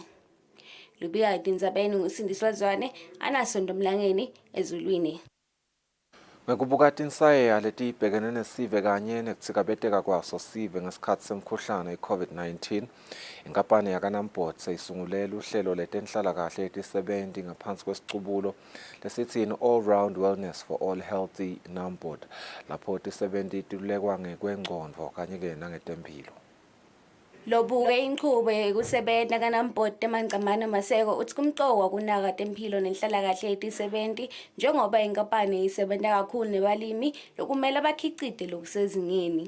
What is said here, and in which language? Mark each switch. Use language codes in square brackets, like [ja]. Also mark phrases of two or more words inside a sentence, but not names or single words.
[ss] Lubika tindzabeni ngusindiswa Zwane Sondomlangeni ezulwini. Ngekubuka tinsayeya letibhekene nesive kanye nekutsikabeteka kwaso sive ngesikhatsi semkhuhlane i-COVID-19, inkampani yakaNamport seyisungulele uhlelo letenhlalakahle yetisebenti ngaphansi kwesicubulo lesithi [en] all-round wellness for all healthy Namport, [ss] lapho tisebenti tilulekwa ngekwengcondvo kanye-ke nangetemphilo. Lobuke inchubo yekusebenta kaNamport emancamane maseko uthi kumcokwa kunaka temphilo nenhlalakahle yetisebenti njengoba inkampani isebenta kakhulu nebalimi lokumele bakhicite lokusezingeni.